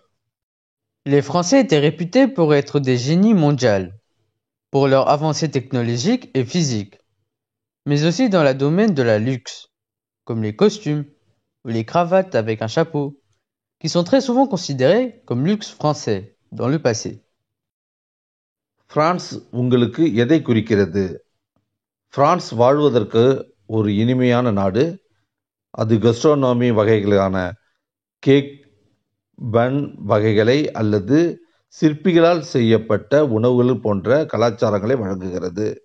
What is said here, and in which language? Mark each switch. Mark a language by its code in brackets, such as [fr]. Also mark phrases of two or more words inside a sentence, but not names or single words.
[fr] Les Français étaient réputés pour être des génies mondiaux, pour leur avancée technologique et physique, mais aussi dans le domaine de la luxe, comme les costumes ou les cravates avec un chapeau, qui sont très souvent considérés comme luxe français dans le passé. [ta] பிரான்ஸ் உங்களுக்கு எதை குறிக்கிறது? பிரான்ஸ் வாழ்வதற்கு ஒரு இனிமையான நாடு. அது கஸ்ட்ரோனோமி வகைகளான கேக், பன் வகைகளை அல்லது சிற்பிகளால் செய்யப்பட்ட உணவுகள் போன்ற கலாச்சாரங்களை வழங்குகிறது.